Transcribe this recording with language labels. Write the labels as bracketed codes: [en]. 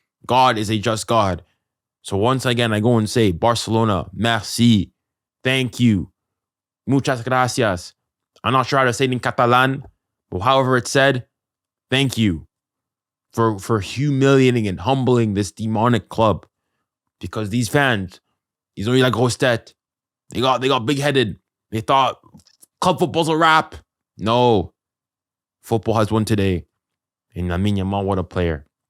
[en] God is a just God. So once again, I go and say, Barcelona, [fr] merci. [en] Thank you. [es] Muchas gracias. [en] I'm not sure how to say it in Catalan, but however it's said, thank you for humiliating and humbling this demonic club. Because these fans, [fr] ils ont eu la grosse tête. [en] They got big-headed. They thought club football's a wrap. No. Football has won today. And Lamine Yamal, what a player.